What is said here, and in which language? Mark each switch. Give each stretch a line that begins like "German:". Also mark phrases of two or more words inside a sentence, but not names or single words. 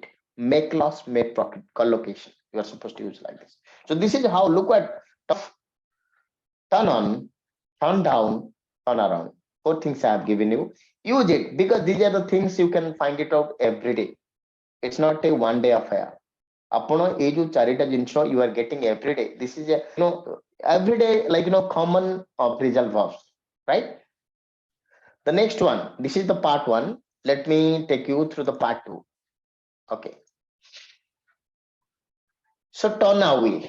English: Make loss, make profit. Collocation. You are supposed to use like this. So this is how, look at turn on, turn down, turn around. Four things I have given you. Use it because these are the things you can find it out every day. It's not a one day affair.
Odia: ଆପଣ ଏଇ ଯୋଉ ଚାରିଟା ଜିନିଷ
English: you are getting every day. This is a every day common phrasal verbs, right? The next one. This is the part one. Let me take you through the part two. Okay. So turn away.